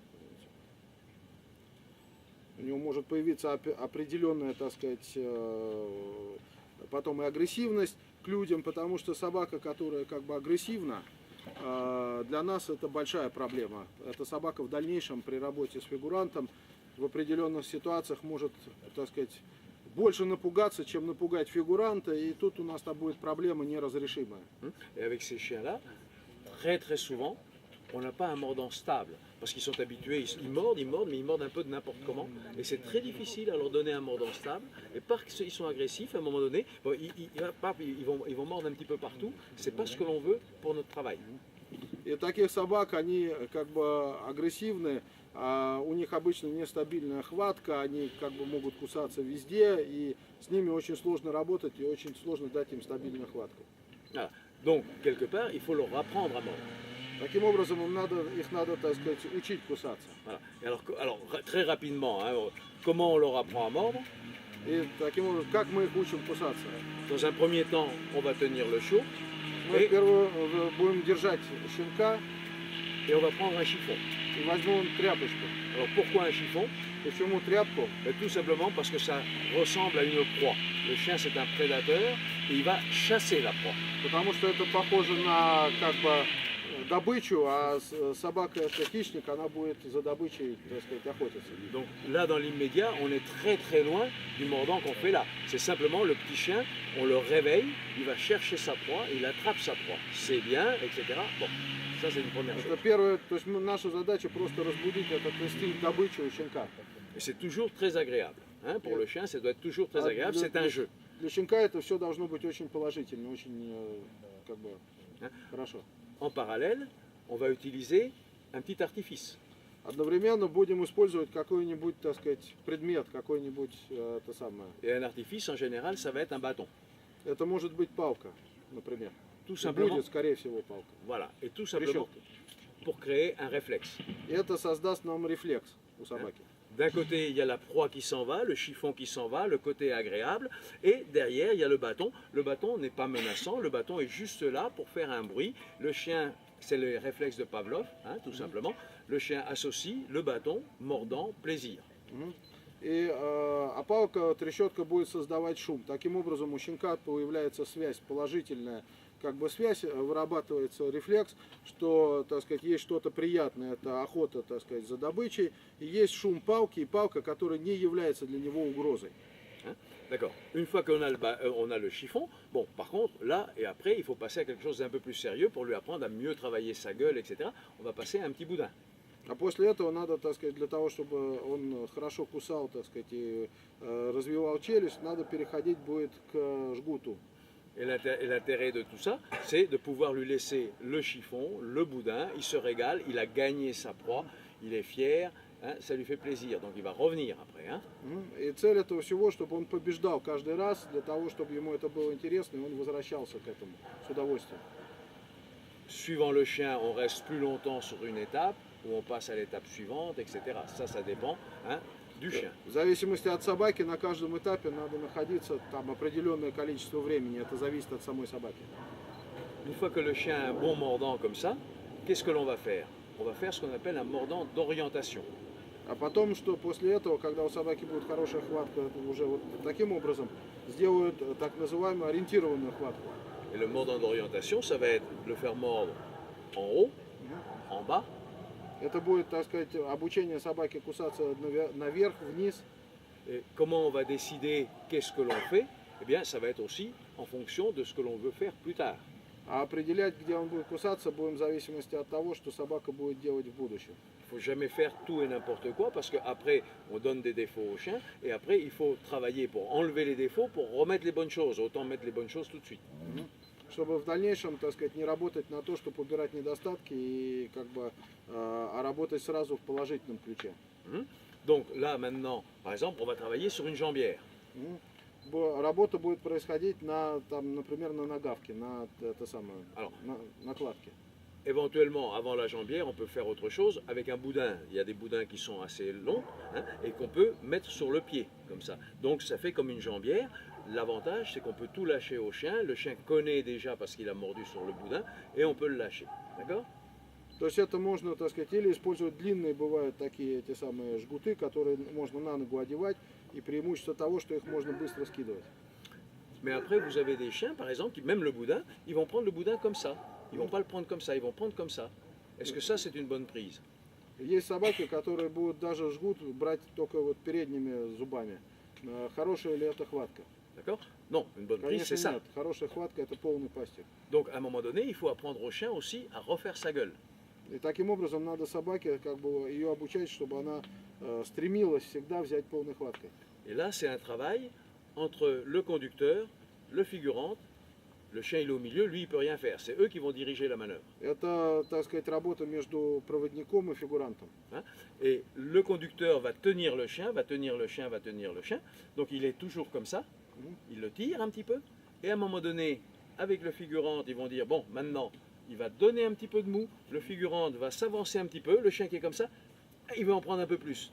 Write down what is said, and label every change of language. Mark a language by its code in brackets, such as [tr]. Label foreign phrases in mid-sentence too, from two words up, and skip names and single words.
[ru] у него может появиться определенная, так сказать, потом и агрессивность к людям, потому что собака, которая как бы агрессивна, для нас это большая проблема. Эта собака в дальнейшем при работе с фигурантом в определенных ситуациях может, так сказать, больше напугаться, чем напугать фигуранта, и тут у нас будет проблема неразрешимая. [fr] Et avec ces chiens-là, très très souvent, on n'a pas un mordant stable. Parce qu'ils sont habitués, ils mordent, mais ils mordent un peu de n'importe comment. Et c'est très difficile à leur donner un mordant stable. Et parce qu'ils sont agressifs, à un moment donné, bon, ils vont mordre un petit peu partout. C'est pas ce que l'on veut pour notre travail. [ru] И таких собак, они как бы агрессивны, у них обычно нестабильная хватка, они как бы могут кусаться везде, и с ними очень сложно работать, и очень сложно дать им стабильную хватку. [fr] Voilà. Donc, quelque part, il faut leur apprendre à mordre. [ru] Таким образом, их надо, так сказать, учить кусаться. [fr] Voilà. Et alors, très rapidement, hein, comment on leur apprend à mordre? [ru] И таким образом, как мы их учим кусаться? [fr] Dans un premier temps, on va tenir le chaud. [ru] Мы первую будем держать щенка. [fr] Et on va prendre un chiffon. [ru] И возьмем тряпочку. [fr] Alors pourquoi un chiffon? [ru] Почему тряпку? [fr] Tout simplement parce que ça ressemble à une proie. Le chien c'est un prédateur et il va chasser la proie. [ru] Потому что это похоже на как бы добычу, а собака это хищник, она будет за добычей, так сказать, охотиться. [fr] Donc là dans l'immédiat, on est très très loin du mordant qu'on fait là. C'est simplement le petit chien, on le réveille, il va chercher sa proie, il attrape sa proie. C'est bien, etc. Bon, ça c'est une première chose. [ru] Это первое, то есть наша задача просто разбудить этот инстинкт добычи у щенка. [fr] Et c'est toujours très agréable. Hein, pour le chien, ça doit être toujours très agréable, c'est un jeu. [ru] Для щенка это все должно быть очень положительно, очень как бы хорошо. [fr] En parallèle, on va utiliser un petit artifice. [ru] Одновременно будем использовать какой-нибудь, так сказать, предмет, какой-нибудь это самое. [fr] Et un artifice, en général, ça va être un bâton. [ru] Это может быть палка, например. [fr] Tout simplement. [ru] Будет, скорее всего, палка. [fr] Voilà. Et tout simplement pour créer un réflexe. [ru] И это создаст нам réflexe у собаки. [fr] D'un côté, il y a la proie qui s'en va, le chiffon qui s'en va, le côté agréable, et derrière, il y a le bâton. Le bâton n'est pas menaçant, le bâton est juste là pour faire un bruit. Le chien, c'est le réflexe de Pavlov, hein, tout simplement. Le chien associe le bâton, mordant, plaisir. [ru] А палка, трещотка будет создавать шум. Таким образом у щенка появляется связь положительная, как бы связь, вырабатывается рефлекс, что, так сказать, есть что-то приятное, это охота, так сказать, за добычей, и есть шум палки, и палка, которая не является для него угрозой. [fr] D'accord. Une fois qu'on a, on a le chiffon, bon, par contre, là et après, il faut passer à quelque chose d'un peu plus sérieux pour lui apprendre à mieux travailler sa gueule, etc. On va passer à un petit boudin. [ru] А после этого надо, так сказать, для того, чтобы он хорошо кусал, так сказать, и развивал челюсть, надо переходить будет к жгуту. [fr] Et l'intérêt de tout ça, c'est de pouvoir lui laisser le chiffon, le boudin, il se régale, il a gagné sa proie, il est fier, hein, ça lui fait plaisir, donc il va revenir après. Hein. [ru] И цель этого всего, чтобы он побеждал каждый раз, для того, чтобы ему это было интересно, и он возвращался к этому с удовольствием. [fr] Suivant le chien, on reste plus longtemps sur une étape, ou on passe à l'étape suivante, etc. Ça dépend. Hein. du chien. [ru] В зависимости от собаки на каждом этапе надо находиться там определенное количество времени. Это зависит от самой собаки. [fr] Une fois que le chien a un bon mordant comme ça, qu'est-ce que l'on va faire? On va faire ce qu'on appelle un mordant d'orientation. [ru] А потом, что после этого, когда у собаки будет хорошая хватка, уже вот таким образом сделают так называемую ориентированную хватку. [fr] Et le mordant d'orientation, ça va être le faire mordre en haut, en bas, [ru] Это будет, так сказать, обучение собаки кусаться наверх, вниз. [fr] et comment on va décider qu'est-ce que l'on fait? Eh bien, ça va être aussi en fonction de ce que l'on veut faire plus tard. [ru] А определять, где он будет кусаться, будем в зависимости от того, что собака будет делать в будущем. [fr] Il ne faut jamais faire tout et n'importe quoi parce qu'après, on donne des défauts au chien et après, il faut travailler pour enlever les défauts, pour remettre les bonnes choses. Autant mettre les bonnes choses tout de suite. [ru] Чтобы в дальнейшем, так сказать, не работать на то, чтобы убирать недостатки, и как бы, а работать сразу в положительном ключе. [fr] Donc là, maintenant, par exemple, on va travailler sur une jambière. [ru] Работа будет происходить на, там, например, на нагавке, на это самое, [fr] Alors, [ru] на накладке. [fr] éventuellement, avant la jambière, on peut faire autre chose avec un boudin. Il y a des boudins qui sont assez longs et qu'on peut mettre sur le pied, comme ça. Donc ça fait comme une jambière. L'avantage, c'est qu'on peut tout lâcher au chien. Le chien connaît déjà parce qu'il a mordu sur le boudin et on peut le lâcher. D'accord? [ru] То есть это можно, так сказать, или использовать длинные, бывают такие эти самые жгуты, которые можно на ногу одевать, и преимущество того, что их можно быстро скидывать. [fr] Mais après, vous avez des chiens, par exemple, qui, même le boudin, ils vont prendre le boudin comme ça. Ils vont pas le prendre comme ça, ils vont prendre comme ça. Est-ce que ça, c'est une bonne prise? [ru] Есть собаки, которые будут даже жгут брать только вот передними зубами. Хорошая ли это хватка? [fr] D'accord? Non, une bonne prise, [ru] Конечно [fr] c'est ça. [ru] нет. Хорошая хватка это полный пастик. [fr] Donc, à un moment donné, il faut apprendre au chien aussi à refaire sa gueule. [ru] И таким образом надо собаке как бы ее обучать, чтобы она стремилась всегда взять полной хваткой. [fr] Et là, c'est un travail entre le conducteur, le figurant. Le chien, il est au milieu, lui, il peut rien faire. C'est eux qui vont diriger la manœuvre. [ru] Это, так сказать, работа между проводником и фигурантом. [fr] Et le conducteur va tenir le chien, va tenir le chien, va tenir le chien. Donc il est toujours comme ça. Il le tire un petit peu. Et à un moment donné, avec le figurant, ils vont dire, bon, maintenant, il va donner un petit peu de mou. Le figurant va s'avancer un petit peu. Le chien qui est comme ça, il va en prendre un peu plus.